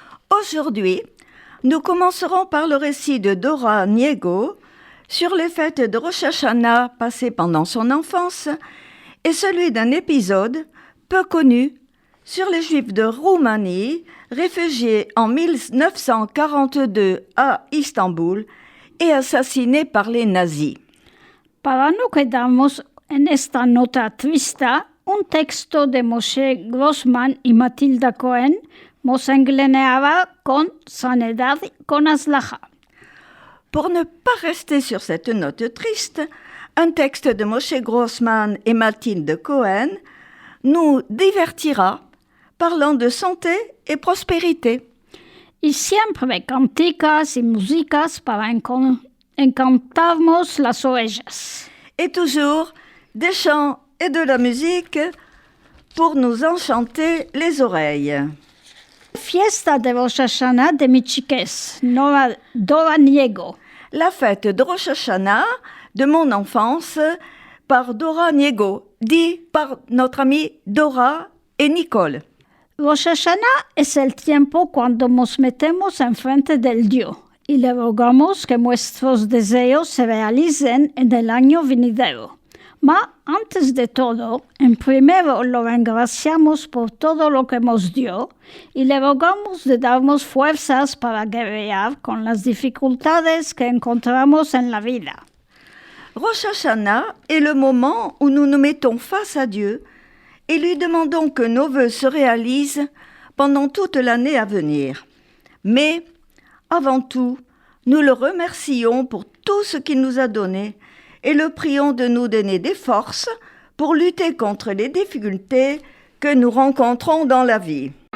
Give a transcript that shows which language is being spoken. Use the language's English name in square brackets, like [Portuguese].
[French] Aujourd'hui, nous commencerons par le récit de Dora Niego sur les fêtes de Rosh Hashanah passées pendant son enfance et celui d'un épisode peu connu sur les Juifs de Roumanie réfugiés en 1942 à Istanbul et assassinés par les nazis. [Ladino] Para no quedarnos en esta nota triste, un texto de Moshe Grossman y Matilda Cohen nos engloneaba con sanidad con Aslaha. [French] Pour ne pas rester sur cette note triste, un texte de Moshe Grossman et Mathilde Cohen nous divertira parlant de santé et prospérité. [Ladino] Y siempre canticas y músicas para encantarnos las orejas. [French] Et toujours des chants et de la musique pour nous enchanter les oreilles. [Ladino] Fiesta de Rosh Hashanah de mis chiques, Dora Niego. [French] La fête de Rosh Hashanah de mon enfance par Dora Niego, dit par notre amie Dora et Nicole. [Ladino] Rosh Hashanah es el tiempo cuando nos metemos enfrente del Dios y le rogamos que nuestros deseos se realicen en el año venidero. Antes de todo, en primero lo engraciamos por todo lo que nos dio y le rogamos de darnos fuerzas para guerrear con las dificultades que encontramos en la vida. [French] Rosh Hashanah est le moment où nous nous mettons face à Dieu et lui demandons que nos vœux se réalisent pendant toute l'année à venir. Mais, avant tout, nous le remercions pour tout ce qu'il nous a donné et le prions de nous donner des forces pour lutter contre les difficultés que nous rencontrons dans la vie.